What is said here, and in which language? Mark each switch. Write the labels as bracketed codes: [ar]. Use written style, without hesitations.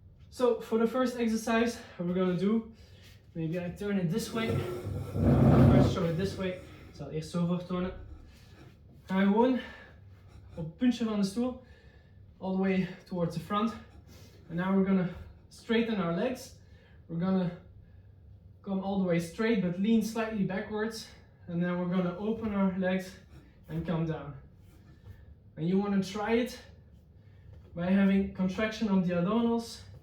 [en] So for the first exercise, we're gonna do, maybe I turn it this way. First show it this way. [nl] Ik zal eerst zo voortonen. Ga gewoon op het puntje van de stoel, [en] all the way towards the front. And now we're gonna straighten our legs. We're gonna come all the way straight but lean slightly backwards. And then we're gonna open our legs and come down. And you wanna try it by having contraction of the abdominals.